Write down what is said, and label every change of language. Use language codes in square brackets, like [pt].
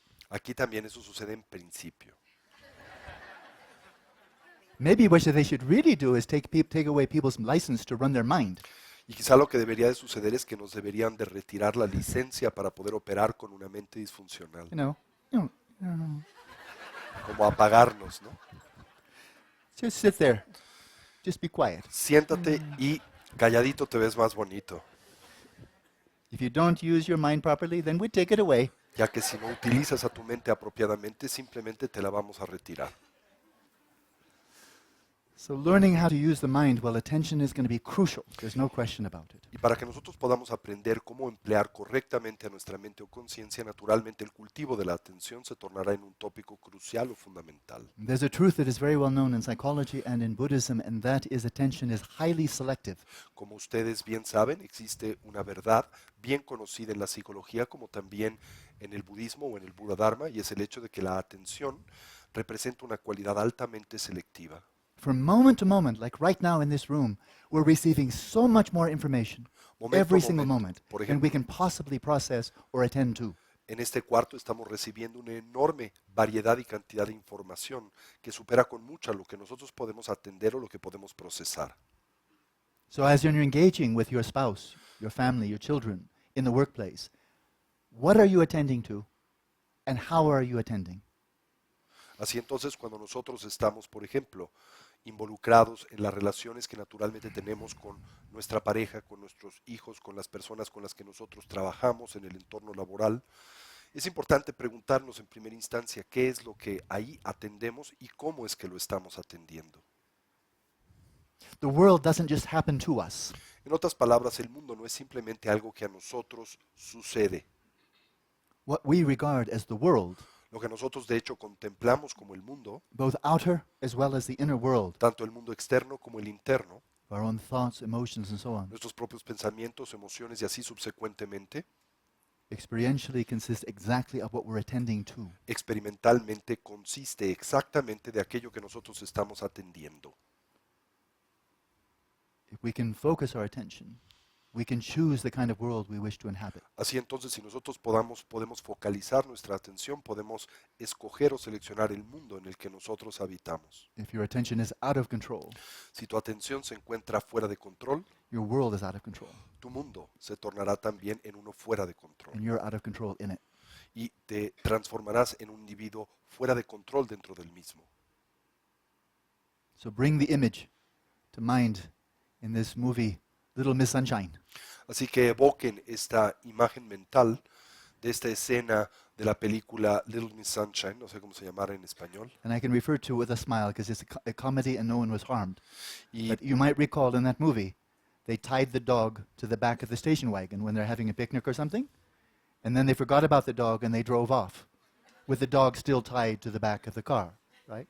[es] Aquí también eso sucede en principio. [en] Maybe what they should really do is take away people's license to run their mind. [es] Y quizá lo que debería de suceder es que nos deberían de retirar la licencia para poder operar con una mente disfuncional. [en] You know, [es] Como apagarnos, ¿no? [en] just sit there. Just be quiet. [es] Siéntate y calladito te ves más bonito. [en] If you don't use your mind properly, then we take it away. [es] ya que si no utilizas a tu mente apropiadamente, simplemente te la vamos a retirar. [en] So learning how to use the mind while attention is going to be crucial. There's no question about it. [es] Y para que nosotros podamos aprender cómo emplear correctamente a nuestra mente o conciencia, naturalmente el cultivo de la atención se tornará en un tópico crucial o fundamental. [en] There's a truth that is very well known in psychology and in Buddhism, and that is attention is highly selective. [es] Como ustedes bien saben, existe una verdad bien conocida en la psicología como también en el budismo o en el Buda Dharma, y es el hecho de que la atención representa una cualidad altamente selectiva. [en] From moment to moment, like right now in this room, we're receiving so much more information every single moment than we can possibly process or attend to. [es] En este cuarto estamos recibiendo una enorme variedad y cantidad de información que supera con mucha lo que nosotros podemos atender o lo que podemos procesar. [en] So as you're engaging with your spouse, your family, your children, in the workplace, what are you attending to and how are you attending? [es] Así entonces, cuando nosotros estamos, por ejemplo, involucrados en las relaciones que naturalmente tenemos con nuestra pareja, con nuestros hijos, con las personas con las que nosotros trabajamos en el entorno laboral, es importante preguntarnos en primera instancia qué es lo que ahí atendemos y cómo es que lo estamos atendiendo. [en] The world doesn't just happen to us. [es] En otras palabras, el mundo no es simplemente algo que a nosotros sucede. [en] What we regard as the world, [es] Lo que nosotros de hecho contemplamos como el mundo, [en] both outer as well as the inner world, [es] tanto el mundo externo como el interno, [en] our own thoughts, emotions, and so on, [es] nuestros propios pensamientos, emociones y así subsecuentemente, [en] experientially consist exactly of what we're attending to. [es] experimentalmente consiste exactamente de aquello que nosotros estamos atendiendo. [en] If we can focus our attention, we can choose the kind of world we wish to inhabit. [es] Así entonces, si nosotros podemos focalizar nuestra atención, podemos escoger o seleccionar el mundo en el que nosotros habitamos. [en] If your attention is out of control, [es] Si tu atención se encuentra fuera de control, [en] your world is out of control, [es] tu mundo se tornará también en uno fuera de control. [en] and you're out of control in it. [es] Y te transformarás en un individuo fuera de control dentro del mismo. [en] So bring the image to mind in this movie, Little Miss Sunshine. [es] Así que evoquen esta imagen mental de esta escena de la película Little Miss Sunshine, no sé cómo se llamará en español. [en] And I can refer to it with a smile because it's a comedy and no one was harmed. [es] Y [en] But you might recall in that movie, they tied the dog to the back of the station wagon when they're having a picnic or something. And then they forgot about the dog and they drove off with the dog still tied to the back of the car, right?